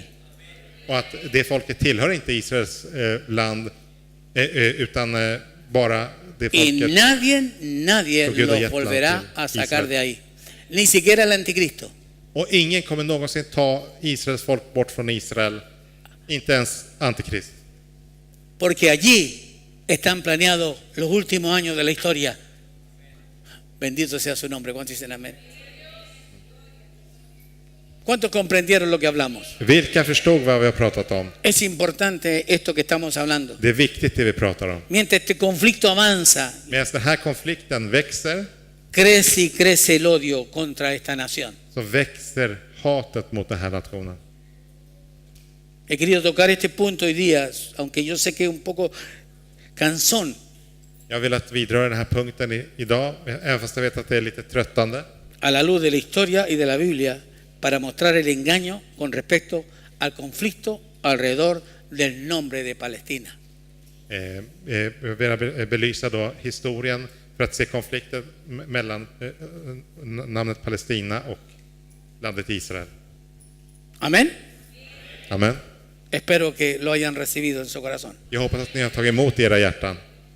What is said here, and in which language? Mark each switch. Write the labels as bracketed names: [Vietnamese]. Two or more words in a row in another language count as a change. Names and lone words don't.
[Swedish] Och att det folket tillhör inte Israels land utan bara det [Spanish] Y [Swedish] folket. [Spanish] nadie [Swedish] Porque Gud har [Spanish] los [Swedish] gett [Spanish] volverá [Swedish] land till [Spanish] a sacar [Swedish] Israel. [Spanish] de ahí. Ni siquiera el anticristo. [Swedish] Och ingen kommer någonsin ta Israels folk bort från Israel. Inte ens antikrist. [Spanish] Porque allí están planeados los últimos años de la historia. Bendito sea su nombre. ¿Cuántos dicen amén? ¿Cuántos comprendieron lo que hablamos? [Swedish] Vilka förstod vad vi har pratat om? [Spanish] Es importante esto que estamos hablando. [Swedish] Det är viktigt det vi pratar om. [Spanish] Mientras este conflicto avanza, [Swedish] Medan den här konflikten växer [Spanish] crece y crece el odio contra esta nación. [Swedish] så växer hatet mot den här nationen. [Spanish] He querido tocar este punto hoy día, aunque yo sé que es un poco cansón, [Swedish] Jag har velat vidröra den här punkten idag, även fast jag vet att det är lite tröttande. [Spanish] a la luz de la historia y de la Biblia, para mostrar el engaño con respecto al conflicto alrededor del nombre de Palestina. [Swedish] Jag vill belysa då historien för att se konflikten mellan namnet Palestina och landet Israel. [Spanish] Amén. [Swedish] Amen. [Spanish] Espero que lo hayan recibido en su corazón. [Swedish] Jag hoppas att ni har tagit emot i era hjärtan.